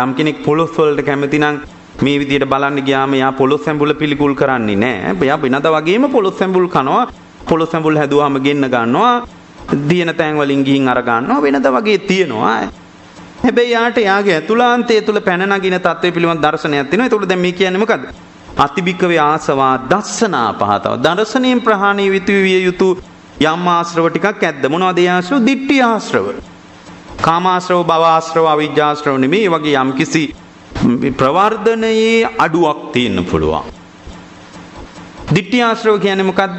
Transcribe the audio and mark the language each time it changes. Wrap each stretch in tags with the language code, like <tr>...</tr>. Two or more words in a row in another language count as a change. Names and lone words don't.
<si>යම් කෙනෙක් පොලොස් වලට කැමති නම් මේ විදියට බලන්න ගියාම යා පොලොස් සම්බුල පිළිකුල් කරන්නේ නැහැ. එයා වෙනදා වගේම පොලොස් සම්බුල් කනවා. පොලොස් සම්බුල් හැදුවාම ගෙන්න ගන්නවා. දින තැන් වලින් ගිහින් අර ගන්නවා. වෙනදා වගේ තියෙනවා. හැබැයි යාට යාගේ ඇතුළාන්තයේ තුල පැන නගින තත්ත්වය පිළිබඳ දර්ශනයක් තියෙනවා. ඒකට දැන් මේ කියන්නේ මොකද්ද?</si> <pi>අතිබික්කවේ ආසවා දස්සනා පහතව.</pi> <si>දර්ශනයෙන් ප්‍රහාණය විය යුතු යම් ආශ්‍රව ටිකක් ඇද්ද? මොනවද ඒ ආශ්‍රව? දිට්ඨි ආශ්‍රව. කාමාශ්‍රව, භවආශ්‍රව, අවිජ්ජාශ්‍රව නෙමෙයි. ඒ වගේ යම් කිසි ප්‍රවර්ධනයේ අඩුවක් තියෙන්න පුළුවන්. දිට්ඨි ආශ්‍රව කියන්නේ මොකද්ද?</si>